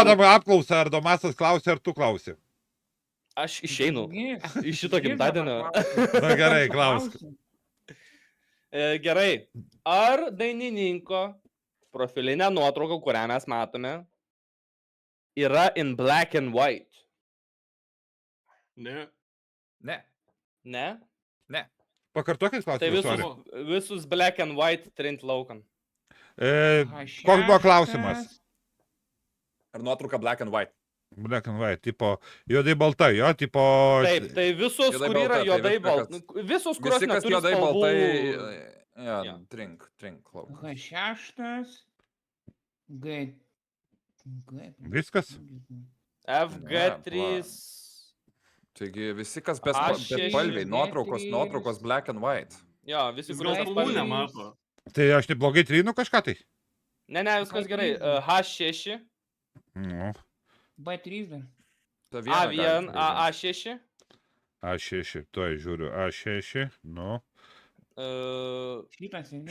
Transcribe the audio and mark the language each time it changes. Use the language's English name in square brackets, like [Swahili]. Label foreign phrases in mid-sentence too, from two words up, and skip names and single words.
[Lithuanian] duodam apklausą, ar Domasas klausia, ar tu klausi? Aš išeinu iš šito gimtadienio. Na gerai, klausk. Gerai. Ar dainininko profilinė nuotrauka, kurią mes matome, yra [English] in black and white? [Lithuanian] Ne. Ne. Ne? Pakartokit Tai klausimą. visus [English] black and white [Lithuanian] trint laukan. Koks buvo klausimas? Ar nuotrauka [English] black and white? Black and white, [Lithuanian] tipo, juodai balta, jo, tipo... Taip, tai visus, Juodai kur yra balta, tai juodai viskas, balta. Visus, kurios Visi, kas neturi juodai spalvų. baltai. Jo, Jo. trink lauk. H6. G. Viskas? FG3. Taigi visi, kas be Aš spalviai, šeši, nuotraukos [English] black and white. [Lithuanian] Jo, visi, Jis kurios gal spalvų spalvų spalvų. nemato. Tai aš neblogai trinu kažką tai? Ne, viskas gerai. H6, Nu, B3 dar. Ta viena A1, galit A6. A6, tuoj žiūriu, A6, nu, Šitas ir ne.